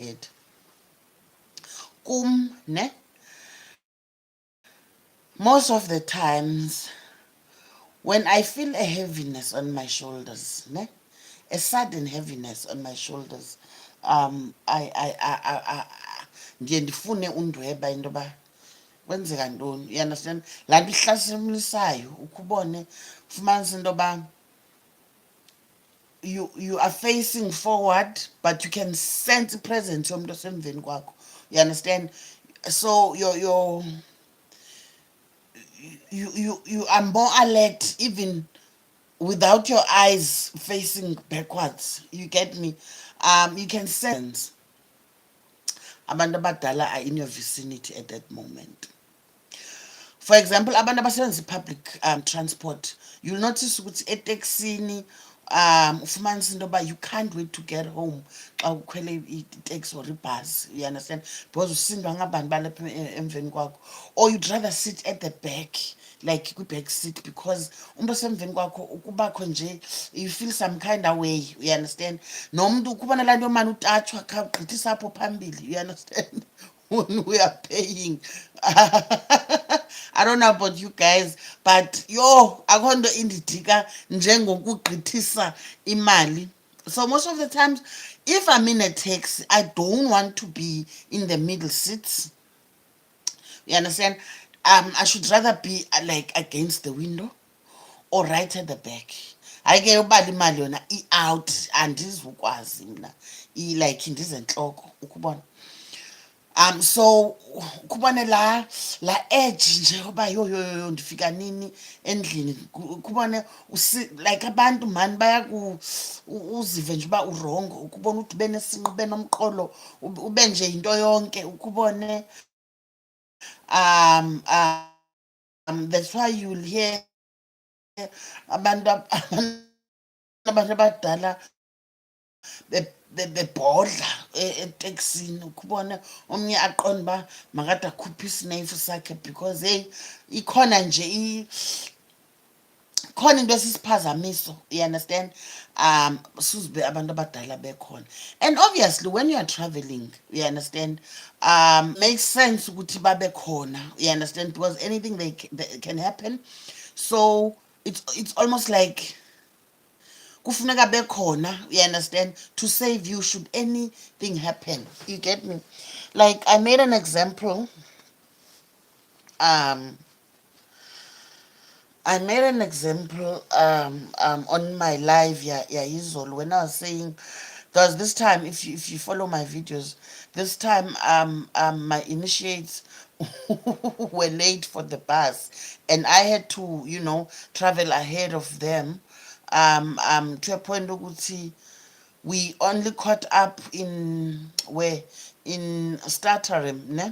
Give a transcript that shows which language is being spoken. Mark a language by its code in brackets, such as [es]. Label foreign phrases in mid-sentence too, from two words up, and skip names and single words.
[en] Ne? Most of the times when I feel a heaviness on my shoulders, ne? A sudden heaviness on my shoulders, I [xh] ndiye ndifune undweba into yoba kwenzeka ntoni. [en] You understand? [xh] Laa nto ihlasimlisayo ukhe ubone, ufumanise into yoba [en] you are facing forward, but you can sense presence [xh] yomntu osemveni kwakho. [en] You understand? So you are more alert even without your eyes facing backwards. You get me? You can sense [xh] abantu abadala [en] are in your vicinity at that moment. For example, [xh] abantu abasebenzisa [en] public transport, you'll notice [xh] ukuthi eteksini ufumanise into yoba [en] you can't wait to get home [xh] xa ukhwele iteksi or ibhasi. [en] You understand? [xh] Because usindwa ngabantu balapha emveni kwakho, [en] or you'd rather sit at the back, like kwi-back seat, because [xh] umntu osemveni kwakho ukubakho nje [en] you feel some kind of way. You understand? [xh] Nomntu ukubona laa nto yomane utatshwa khawugqithisa apho phambili. [en] You understand? When we are paying. I don't know about you guys, but [xh] akho nto indidika njengokugqithisa imali. [en] So most of the times, if I'm in a taxi, I don't want to be in the middle seats. You understand? I should rather be like against the window or right at the back. [xh] Hayi ke ubala imali yona i-out, andizukwazi mna, like ndizentloko ukubona. So kubone la edge nje oba yo ndifika nini endlini kubone like abantu mani bayaku uzive nje uba urongo ukubona ukuthi ube nesinqi ube nomqolo ube nje yinto yonke ukubone [en] that's why you'll hear [xh] abantu abantu abadala bebhodla eteksini ukubona omnye aqonda uba makade akhuphe isineyifu sakhe because hey ikhona nje khona into esisiphazamiso [en] you understand [xh] suzibe abantu abadala bekhona [en] and obviously when you are traveling you understand makes sense [xh] ukuthi babe khona [en] you understand because anything they can happen so it's almost like [xh] kufuneka bekhona [en] you understand to save you should anything happen you get me like I made an example um I made an example on my live yeah izolo when I was saying because this time if you follow my videos this time my initiates were late for the bus and I had to travel ahead of them to a point ukuthi we only caught up in where in Starterham, ne?